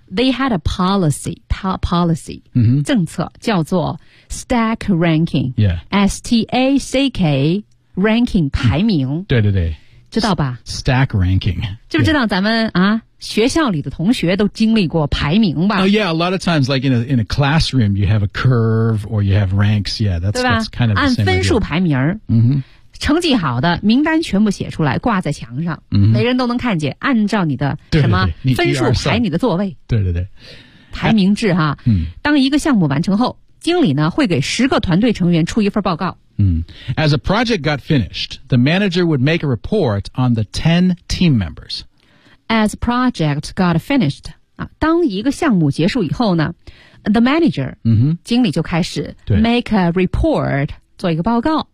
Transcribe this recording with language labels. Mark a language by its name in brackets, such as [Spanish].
[English] They had a policy, policy,、 mm-hmm. [Chinese] 政策叫做 stack ranking,、 [English] yeah. S-T-A-C-K, ranking, 排名。Mm-hmm. [Chinese] 对对对。知道吧 [English] ?Stack ranking. [Chinese] 知不知道咱们、 [English] yeah. [Chinese] 啊学校里的同学都经历过排名吧 [English] ?Oh, yeah, a lot of times, like in a classroom, you have a curve or you have ranks. Yeah, that's kind of the same idea. [Chinese] 按分数排名。 Mm-hmm. 成绩好的名单全部写出来挂在墙上、 mm-hmm. 每人都能看见按照你的什么分数排你的座位对对对排名制哈、 mm-hmm. 当一个项目完成后经理呢会给十个团队成员出一份报告、 mm-hmm. [English] As a project got finished the manager would make a report on the 10 team members As project got finished、 [Chinese] 啊、当一个项目结束以后呢 The manager、 mm-hmm. 经理就开始 make a report做一个报告、